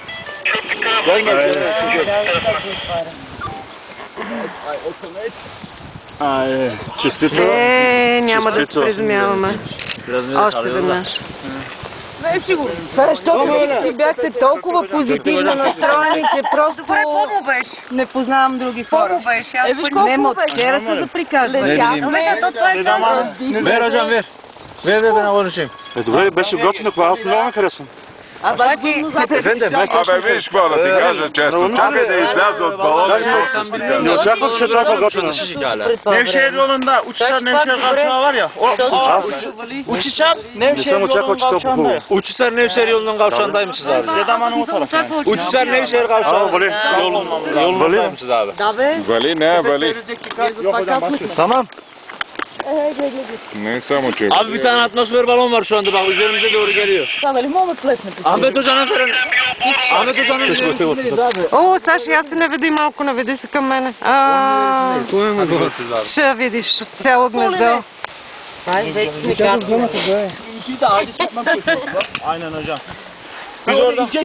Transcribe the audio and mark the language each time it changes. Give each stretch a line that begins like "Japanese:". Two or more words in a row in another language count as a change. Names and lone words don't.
Bulgarian: Честито. Няма да се приземяваме. Още веднъж. Не е сигурно. Защото си бяхте толкова позитивно настроени, че просто не познавам други хора. Виж колко Не, но вчера се заприказвали.
Turkish: Ver hocam ver. Ver ben konuşayım.
Bulgarian: Добре, беше готино, аз много ме харесвам. Абе, виж какво да ти кажа често. Чакай да изляза от балона и Не очаквах, че толкова готино.
Turkish: Nevşehir yolunda Uçhisar Nevşehir kavşağı var ya. Uçhisar
Bulgarian: Не съм очаквал, че толкова хубаво.
Turkish: Uçhisar Nevşehir yolunun kavşağındaymışız abi. Dedamanın o tarafı. Uçhisar Nevşehir kavşağı. Vali. Yolundaymışız abi.
Bulgarian: Да бе, Вали, не, вали.
Turkish: Tamam.
Bulgarian: Не само че.
Turkish: Abi bir tane atmosfer balon var şu anda bak üzerimize doğru geliyor. Ahmet Hoca'nın verin. Ahmet Hoca'nın
Bulgarian: О, Саши, аз се наведи малко, наведи се към мене. Ще видиш цяло гнездо. това е вече не казвам.
Turkish: Aynen hocam. Biz oradan